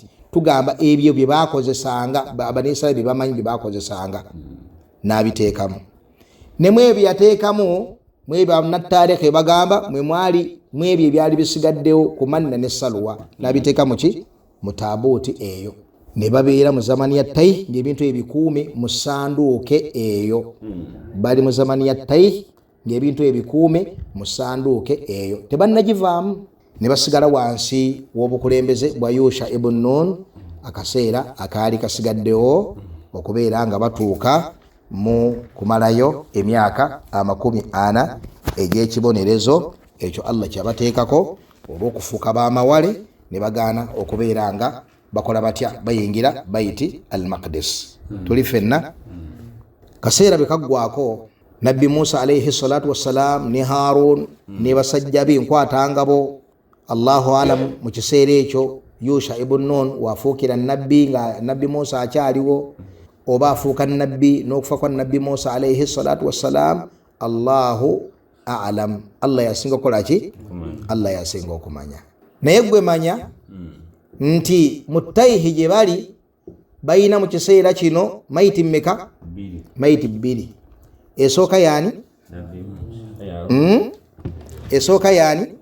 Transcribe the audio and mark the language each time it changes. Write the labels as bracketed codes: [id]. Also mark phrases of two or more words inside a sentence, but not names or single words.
[lg] Tugamba ebyo bye baakozesanga Bani Israel, bye bamanyi bye baakozesanga n'abiteekamu. Ne mwebyo yateekamu, mwebyo nattaareke bagamba mwe mwali mwebyo ebyali bisigaddewo ku manna ne saluwa, n'abiteeka mu ki? Mu taabuuti eyo. Ne babeera mu zamani ya tayi ng'ebintu ebikuume mu ssanduuke eyo. Bali mu zamani ya tayi ng'ebintu ebikuume mu ssanduuke eyo, tebannagivaamu. Ne basigala wansi w'obukulembeze bwa Yusha ibn Nun akaseera akaali kasigaddewo okubeera nga batuuka mu kumalayo emyaka 40 egy'ekibonerezo ekyo Allah kyabateekako olw'okufuuka b'amawale ne bagaana okubeera nga bakola batya? Bayingira Baiti al-Maqdis. Tuli fenna kaseera bwe kaggwako nabbi Musa [ar] عليه الصلاة والسلام [lg] ne Harun ne basajja be nkwatangabo, [ar] الله أعلم [lg] mu kiseera ekyo Yusha ibn Nun wafuukira nabbi nga nabbi Musa akyaliwo, oba afuuka nabbi n'okufa kwa nabbi Musa [ar] عليه الصلاة والسلام, الله أعلم. [lg] Allah yasinga okukola ki? Allah yasinga okumanya. Naye gwe manya nti mutaihi gye bali bayina mu kiseera kino mayiti mmeka? Mayiti 2. Esooka yaani? Esooka yaani?